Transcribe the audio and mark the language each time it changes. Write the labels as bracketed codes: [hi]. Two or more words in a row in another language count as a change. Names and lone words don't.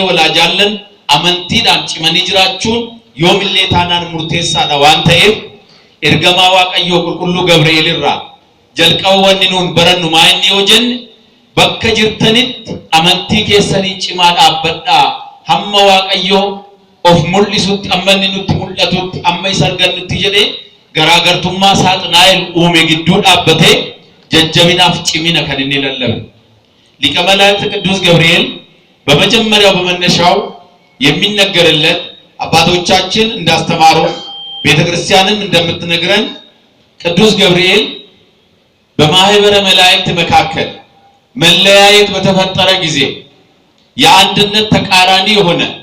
[om] walaa jaallan amantiidhaan cimanii jiraachuun yoomillee taanaan murteessaadha waan ta'eef ergamaa Waaqayyoo qulqulluu Gabri'eel irraa jalqaba wanni nuun barannu maa inni yoo jenne bakka jirtanitti amantii keessanii cimaa dhaabbadhaa hamma Waaqayyoo of mul'isutti amma inni nutti mul'atutti amma isa argannutti jedhee garaagartummaa Saaxinaa'eel uume gidduu dhaabbatee jajjabinaaf cimina kan inni lallabe. [am] ሊቀ መላእክት ቅዱስ ገብርኤል በመጀመሪያው በመነሻው የሚነገርለት አባቶቻችን እንዳስተማሩ ቤተክርስቲያንም እንደምትነግረን ቅዱስ ገብርኤል በማህበረ መላእክት መካከል መለያየት በተፈጠረ ጊዜ የአንድነት ተቃራኒ የሆነ